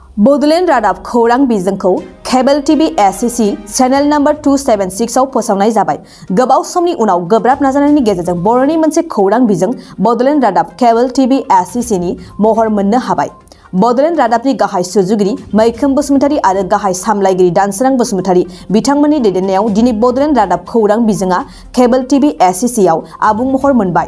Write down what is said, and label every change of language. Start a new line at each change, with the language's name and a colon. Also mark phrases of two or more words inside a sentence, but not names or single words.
Bodo: Bodoland Radab Khorang Bizangko, Cable TV SCC,
English: Channel number
Bodo: 276 आव फोसावनाय जाबाय। गोबाव समनि उनाव गोब्राब नाजानायनि गेजेरजों बर'नि मोनसे खौरां बिजों Bodoland Radab Cable TV SCC नि महर मोननो हाबाय। Bodoland Radabनि गाहाय सुजुगिरि मैखोम बसुमतारी आरो गाहाय सामलायगिरि दानसोरां बसुमतारी बिथांमोननि दैदेननायाव दिनै Bodoland Radab खौरां बिजोङा Cable TV SCC आव आबुं महर मोनबाय।